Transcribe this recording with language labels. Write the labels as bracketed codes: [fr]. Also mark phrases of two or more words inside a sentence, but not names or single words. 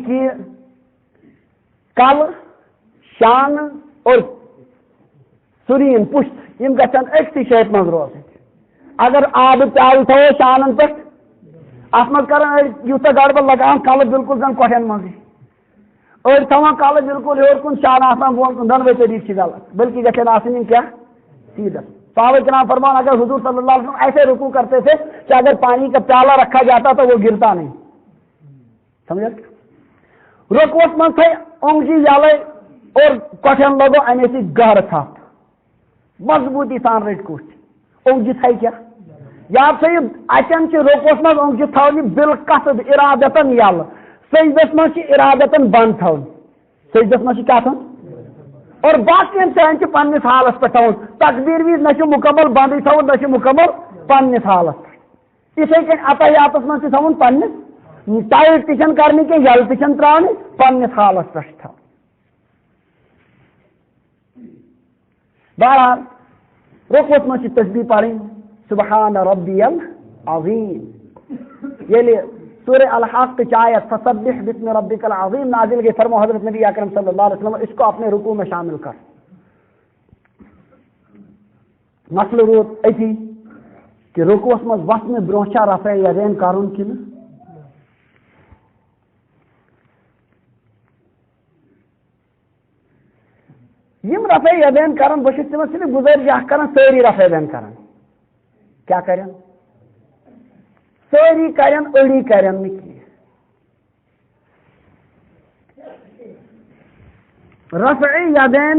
[ks] کہِ کلہٕ شانہٕ اور سُریٖن پُشت یِم گژھن أکسٕے شیپہِ منٛز روزٕنۍ اگر آبہٕ پیالہٕ تھاوو شانن پٮ۪ٹھ اَتھ منٛز کران أڑۍ یوٗتاہ گڑبڑ لگاوان کلہٕ بالکل زن کۄٹھٮ۪ن منٛزٕے أڑۍ تھاوان کلہٕ بالکل ہیوٚر کُن شانہٕ آسان بۄن کُن دۄنوَے طریٖقہٕ چھِ غلط بلکہ گژھن آسٕنۍ یِم کیٛاہ سیٖدھا صحابہ کرام فرمان [ur] اگر حضور [ar] صلی اللہ علیہ وسلم [ur] ایسے رکوع کرتے تھے کہ اگر پانی کا پیالہ رکھا جاتا تو وہ گرتا نہیں [ks] سمجھا رکوعس منٛز تھٲے اونگجہِ یلے اور کۄٹھٮ۪ن لگو اَمے سۭتۍ گہرٕ تھپھ مضبوٗطی سان رٔٹۍ کوٚٹھۍ اونگجہِ تھاے کیٛاہ یاد تھٲیِو اَتٮ۪ن چھِ رکوعس منٛز اونگجہِ تھاونہِ بالقصد اِرادتن یلہٕ سجدس منٛز چھِ اِرادتن بنٛد تھاوٕنۍ سجدس منٛز چھِ کیٛاہ تھاوُن اور باقین جاین چھِ پننِس حالس پٮ۪ٹھ تھاوُن تقبیٖر وِزِ نہ چھُ مُکمل بنٛدٕے تھاوُن نہ چھُ مُکمل پننِس حالس پٮ۪ٹھ یِتھٕے کٔنۍ عطیاتس منٛز چھِ تھاوُن پننِس ٹایٹ تہِ چھنہٕ کرنہِ کینٛہہ یلہٕ تہِ چھنہٕ ترٛاونہِ پننِس حالس پٮ۪ٹھ چھِ تھاوُن بہرحال رکوعس منٛز چھِ تسبیح پرٕنۍ [ar] سبحان ربی العظیم [ks] ییٚلہِ [ur] سورہ الحق کی آیت [ar] فسبح بسم ربک العظیم [ks] نازل گئی فرمو حضرت نبی اکرم [ar] صلی اللہ علیہ وسلم [ur] اس کو اپنے رکوع میں شامل کر [ks] مسئلہ روٗد أتی کہ رکوعس منٛز وسنہٕ برونٛہہ چھا رفع یدین کرُن کِنہٕ یِم رفع یدین کرن بہٕ چھُس تِمن صرف گُزٲرِش اکھ کران سٲری رفع یدین کرن کیٛاہ کرن سٲری کرن أڑی کرن نہٕ کینٛہہ رفع یدین